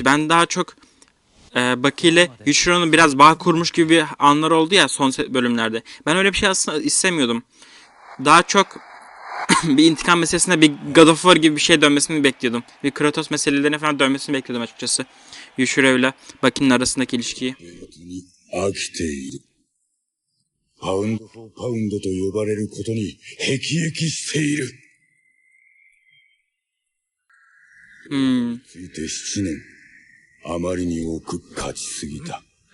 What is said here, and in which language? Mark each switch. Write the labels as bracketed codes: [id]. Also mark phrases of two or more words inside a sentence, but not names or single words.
[tr] Ben daha çok Baki ile Yushiro'nun biraz bağ kurmuş gibi bir anlar oldu ya son bölümlerde. Ben öyle bir şey aslında istemiyordum. Daha çok bir intikam meselesine bir God of War gibi bir şey dönmesini bekliyordum. Bir Kratos meselelerine falan dönmesini bekliyordum açıkçası. Yushiro ile Baki'nin arasındaki ilişkiyi. [ja] 飽きている。パウンド・フォー・パウンドと呼ばれることに辟易している。ついて7年。あまりに多く勝ちすぎた。